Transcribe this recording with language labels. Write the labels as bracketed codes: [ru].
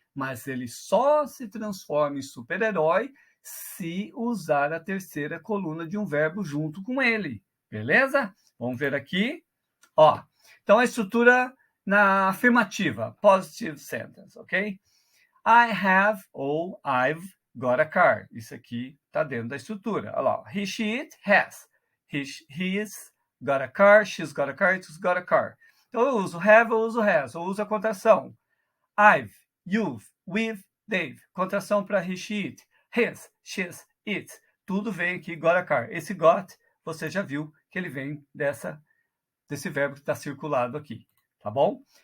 [pt] Mas ele só se transforma em super-herói se usar a terceira coluna de um verbo junto com ele. Beleza? Vamos ver aqui. Ó, então a estrutura na afirmativa, positive sentence, ok? [en] I have ou I've got a car. [pt] Isso aqui está dentro da estrutura. Olha lá. [en] He, she, it, has. He's got a car, she's got a car, it's got a car. [pt] Então eu uso have, eu uso has, eu uso a contração. I've, you've, we've, they've. Contração para [en] he, she, it. His, she's, it. [pt] Tudo vem aqui, got a car. Esse got, você já viu que ele vem desse verbo que está circulado aqui. Tá bom?